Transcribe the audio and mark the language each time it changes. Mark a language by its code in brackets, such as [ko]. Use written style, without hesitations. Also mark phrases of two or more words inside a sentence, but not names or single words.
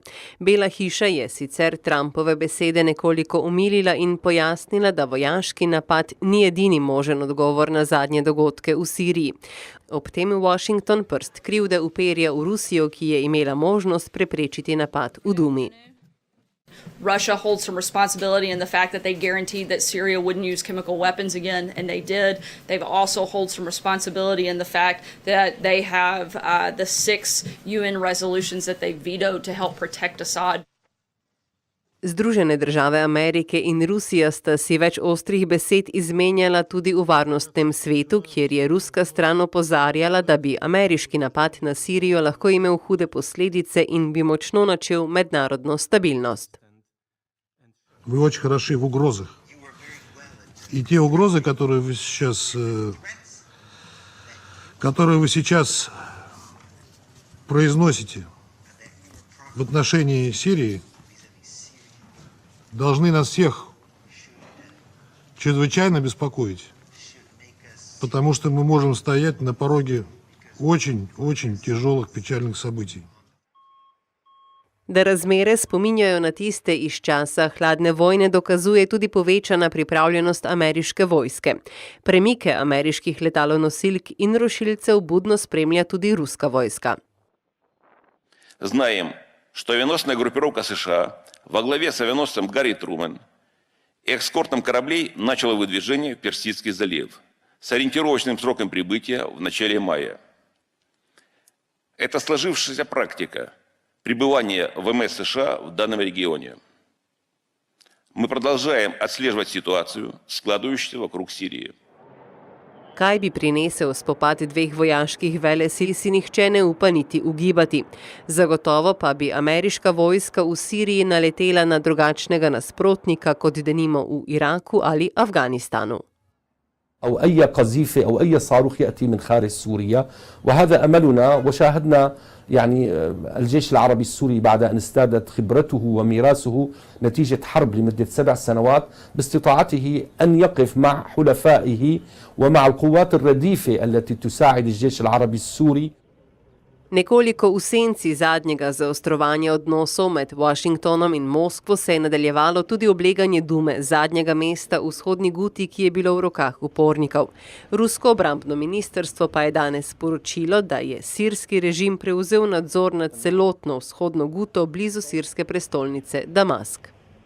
[sl] Bela hiša je sicer Trumpove besede nekoliko umilila in pojasnila, da vojaški napad ni edini možen odgovor na zadnje dogodke v Siriji. Ob tem Washington prst krivde uperja v Rusijo, ki je imela možnost preprečiti napad v Dumi. [en] Russia holds some responsibility in the fact that they guaranteed that Syria wouldn't use chemical weapons again, and they did. They've also hold some responsibility in the fact that they have the 6 UN resolutions that they vetoed to help protect Assad. [sl] Združene države Amerike in Rusija sta si več ostrih besed izmenjala tudi v varnostnem svetu, kjer je ruska stran opozarjala, da bi ameriški napad na Sirijo lahko imel hude posledice in bi močno načel mednarodno stabilnost. [ru] Вы очень хороши в угрозах. И те угрозы, которые вы сейчас произносите в отношении Сирии, должны нас всех чрезвычайно беспокоить, потому что мы можем стоять на пороге очень тяжелых печальных событий. [sl] Da razmere spominjajo na tiste iz časa hladne vojne, dokazuje tudi povečana pripravljenost ameriške vojske. Premike ameriških letalonosilk in rušilcev budno spremlja tudi ruska vojska. [ru] Знаем, что авианосная группировка США во главе с авианосцем Гарри Трумэн и эскортом кораблей начала выдвижение в Персидский залив с ориентировочным сроком прибытия в начале мая. Это сложившаяся практика пребывания ВМС США в данном регионе. Мы продолжаем отслеживать ситуацию, складывающуюся вокруг Сирии. [sl] Kaj bi prinesel spopad dveh vojaških velesil, si nihče ne upa niti ugibati. Zagotovo pa bi ameriška vojska v Siriji naletela na drugačnega nasprotnika, kot denimo v Iraku ali Afganistanu. [ar] أو أي قذيفة أو أي صاروخ يأتي من خارج سوريا، وهذا أملنا. وشاهدنا يعني الجيش العربي السوري بعد أن ازدادت خبرته وميراثه نتيجة حرب لمدة 7 سنوات باستطاعته أن يقف مع حلفائه ومع القوات الرديفة التي تساعد الجيش العربي السوري. [sl] Nekoliko v senci zadnjega zaostrovanja odnosov med Washingtonom in Moskvo se je nadaljevalo tudi obleganje Dume, zadnjega mesta v vzhodni Guti, ki je bilo v rokah upornikov. Rusko obrambno ministrstvo pa je danes sporočilo, da je sirski režim prevzel nadzor nad celotno vzhodno Guto blizu sirske prestolnice Damask.